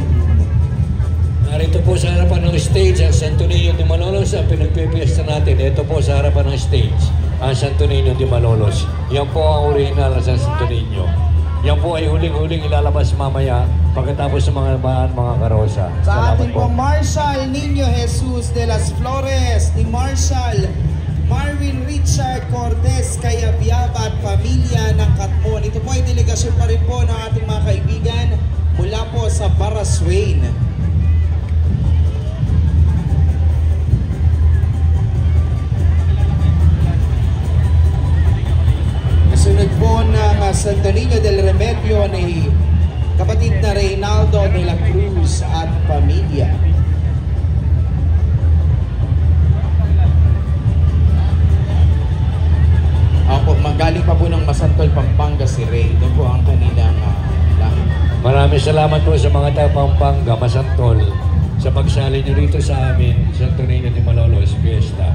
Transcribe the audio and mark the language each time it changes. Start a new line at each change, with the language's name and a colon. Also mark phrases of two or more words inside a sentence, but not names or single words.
Filipino: Narito po sa harapan ng stage ang Santo Niño de Malolos ang pinagpipiesta natin. Ito po sa harapan ng stage ang Santo Niño de Malolos. Yan po ang original sa Santo Niño. Yan po ay huling-huling ilalabas mamaya pagkatapos ng mga karosa. Sa ating po. po Marshal Niño Jesus de las Flores, ni Marshal Marvin Richard Cortez Cayabyaba at pamilya ng Katmon. Ito po ay delegasyon pa rin po ng ating mga kaibigan mula po sa Baraswain. Kasunod po ng Santo Niño del Remedio ni kapatid na Reynaldo de la Cruz at pamilya. Ako, magaling pa po ng Masantol, Pampanga si Ray. Doon po ang kanilang lahi. Maraming salamat po sa mga taga Pampanga, Masantol, sa pagsali nyo rito sa amin, Santo Niño de Malolos Fiesta.